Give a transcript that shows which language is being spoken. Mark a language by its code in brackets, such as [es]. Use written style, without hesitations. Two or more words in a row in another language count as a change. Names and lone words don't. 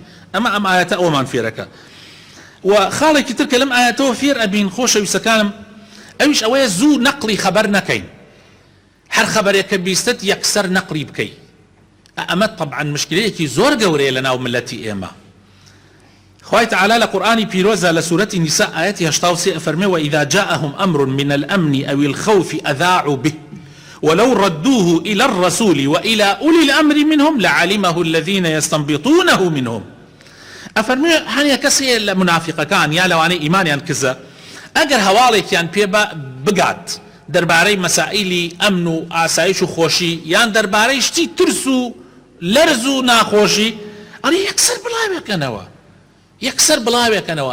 [ckb] ئەمە ئەم ئاەتە ئەومان فێرەکە. و خاڵێکی تر کە لەم ئاەتەوە فێر ئەبین خۆشەویستەکانم ئەویش ئەوەیە زوو نەقڵی خەبەر نەکەین، هەر خەبەرێک کە بیستت یەکسەر نەقڵی بکەی. ئەمە طبعا مشکلەیەکی زۆر گەورەیە لە ناو ملەتی ئێمە. خوای تعالی لە قورئانی پیرۆزە لە سوورەتی نیساء ئاەتی 83 ئەفەرمێ [ar] وإذا جاءهم أمر من الأمن أو الخوف أذاعوا به ولو ردوه إلى الرسول وإلى أولي الأمر منهم لعلمه الذين يستنبطونه منهم. [ckb] ئەفەرمێ هەنیە کەسێ لە منافقەکان یا لەوانەی ئیمانیان کزە ئەگەر هەواڵێکیان پێ بگات دەربارەی مەسائیلی ئەمن و ئاسایش و خۆشی یان دەربارەی شتی ترس و لەرز و ناخۆشی، ئەڵێ یەکسەر بڵاوێکەنەوە.